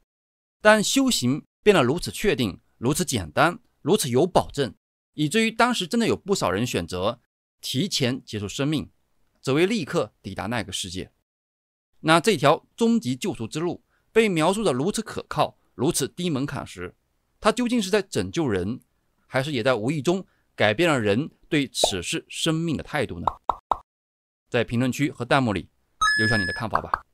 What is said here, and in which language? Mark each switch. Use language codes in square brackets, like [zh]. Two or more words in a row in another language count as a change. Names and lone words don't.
[zh] 但修行變得如此確定，如此簡單，如此有保證，以至於當時真的有不少人選擇提前結束生命，只為立刻抵達那個世界。那這條終極救贖之路被描述得如此可靠，如此低門檻時，它究竟是在拯救人，還是也在無意中改變了人對此世生命的態度呢？在評論區和彈幕裡留下你的看法吧。